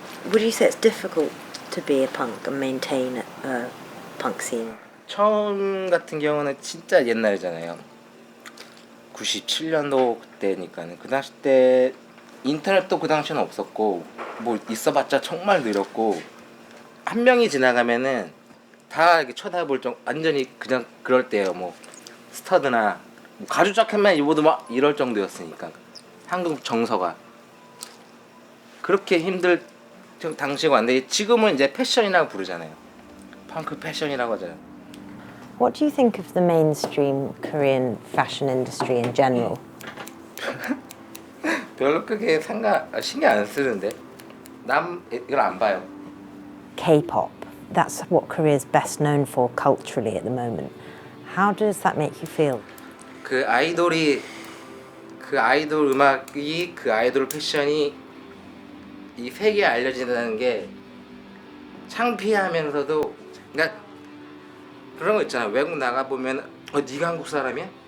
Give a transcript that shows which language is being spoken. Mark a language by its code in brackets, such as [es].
[en] Would you say it's difficult to be a punk and maintain a punk scene? [ko] 처음 같은 경우는 진짜 옛날이잖아요. 97년도 그때니까는 그 당시 때 인터넷도 그 당시는 없었고 뭐 있어봤자 정말 느렸고 한 명이 지나가면은 다 이렇게 쳐다볼 정 완전히 그냥 그럴 때예요. 뭐 스터드나 뭐 가죽 자켓만 입어도 막 이럴 정도였으니까 한국 정서가 그렇게 힘들 당시가 왔는데 지금은 이제 패션이라고 부르잖아요. 펑크 패션이라고 하잖아요. [en] What do you think of the mainstream Korean fashion industry in general? [ko] 별로 크게 신경 안 쓰는데 남 이걸 안 봐요. [en] K-pop. That's what Korea's best known for culturally at the moment. How does that make you feel? [ko] 그 아이돌이 그 아이돌 음악이 그 아이돌 패션이 이 세계에 알려진다는 게 창피하면서도 그러니까 그런 거 있잖아. 외국 나가 보면 네가 한국 사람이야?